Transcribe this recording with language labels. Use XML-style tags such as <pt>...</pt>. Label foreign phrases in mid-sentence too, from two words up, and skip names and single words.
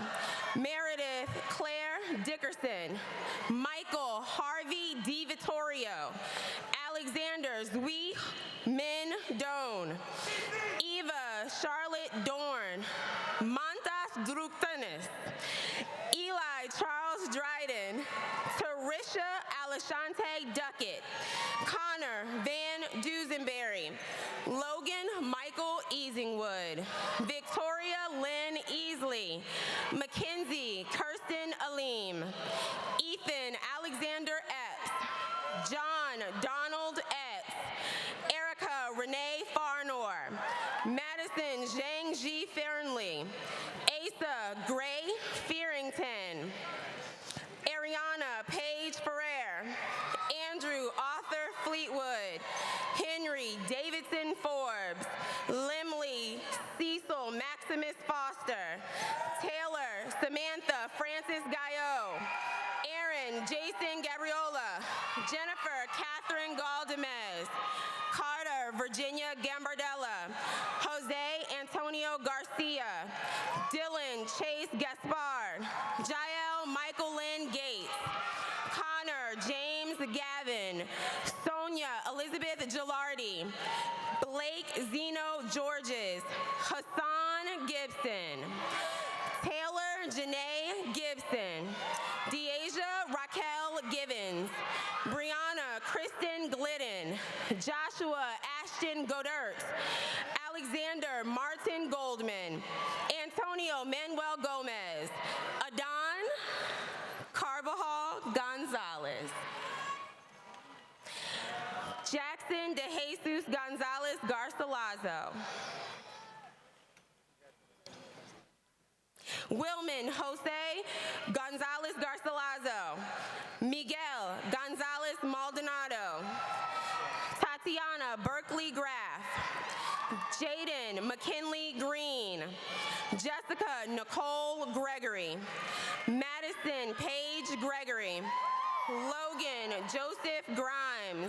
<en>Meredith Claire Dickerson. Michael Harvey Di Vittorio. Alexander Zui Min Doan. Eva Charlotte Dorn. Montas Druktanis. Eli Charles Dryden. Tarisha Alashante Duckett. Connor Van Dusenberry. Logan Michael Easingwood. Victoria Lynn Easley. Mackenzie Kirsten Aleem. Ethan Alexander Epps. John Donald Epps. Erica Renee Farnor. Madison Zhang Ji Fernley. Asa Gray Fearington. Ariana Paige Ferrer. Andrew Arthur Fleetwood. Henry Davidson Forbes. Limley Cecil Maximus Foster. Taylor Samantha Francis Gaillot. Aaron Jason Gabriola. Jennifer Catherine Galdamez. Carter Virginia Gambardella. Jose Antonio Garcia. Dylan Chase Gaspard. Jael Michael Lynn Gates. Connor James Gavin. Sonia Elizabeth Gilardi. Blake Zeno Georges. Hassan Gibson. Taylor Janae Gibson. Deasia Raquel Givens. Brianna Kristen Glidden. Joshua Ashton Godert. Alexander Martin Goldman. Antonio Manuel Gomez. Adon Carvajal Gonzalez. Jackson De Jesus Gonzalez Garcilazo. Wilman Jose Gonzalez Garcilazo. Miguel Gonzalez Maldonado. Tatiana Berkeley Graff. Jaden McKinley Green. Jessica Nicole Gregory. Madison Paige Gregory. Logan Joseph Grimes.</en>